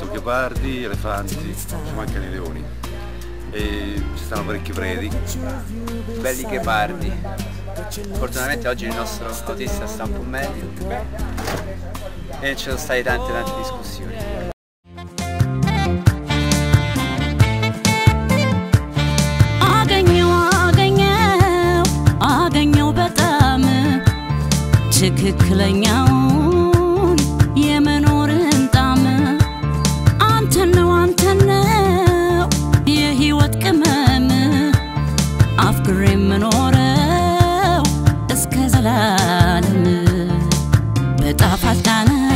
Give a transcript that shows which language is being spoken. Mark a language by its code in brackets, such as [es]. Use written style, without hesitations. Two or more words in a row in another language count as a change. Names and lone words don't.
[it] leopardi, elefanti, ci mancano i leoni. E ci stanno parecchi preti. Belli ghepardi. Fortunatamente oggi il nostro autista sta un po' meglio e ci sono state tante discussioni. [am] ትክክለኛውን የመኖርን ጣም አንተ ነው የህይወት ቅመም አፍቅሬ የምኖረው እስከ ዘላለም በጣፋጭ ቃና